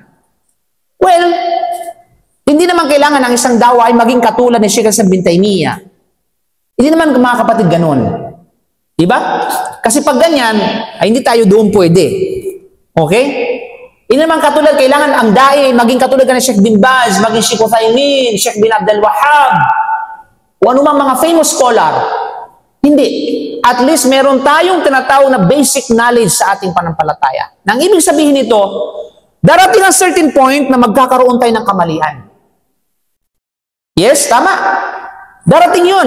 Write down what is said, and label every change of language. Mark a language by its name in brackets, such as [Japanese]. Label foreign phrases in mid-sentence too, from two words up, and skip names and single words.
[Filipino] Well, hindi naman kailangan ng isang dawa ay maging katulad ni Sheikh Islam bin Taymiyyah. Hindi naman, mga kapatid, ganun. Diba? Kasi pag ganyan, ay hindi tayo doon pwede. Okay? Hindi naman katulad, kailangan ang dai, maging katulad ka ni Sheikh bin Baz, maging Sheikh Uthaymin, Sheikh bin Abdul Wahhab, o anumang mga [English] famous scholar. [Filipino] Hindi. At least meron tayong tinatawag na [English] basic knowledge [Filipino] sa ating panampalataya. Nang ibig sabihin nito, darating ang [English] certain point [Filipino] na magkakaroon tayo ng kamalian. Yes, tama. Darating yun.